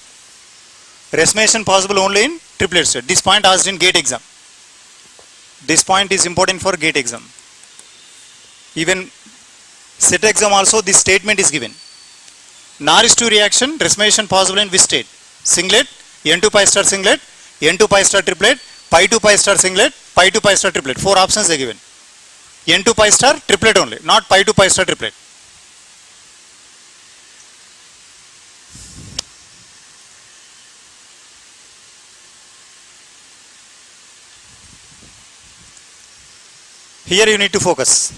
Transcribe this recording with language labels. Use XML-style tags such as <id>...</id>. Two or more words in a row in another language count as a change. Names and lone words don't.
<en>Racemization possible only in triplet state. This point asked in gate exam. This point is important for gate exam. Even set exam also this statement is given. Norris 2 reaction, racemization possible in which state? Singlet, N2 pi star singlet, N2 pi star triplet, pi 2 pi star singlet, pi 2 pi star triplet. 4 options are given. N2 pi star triplet only, not pi 2 pi star triplet. Here you need to focus.</en>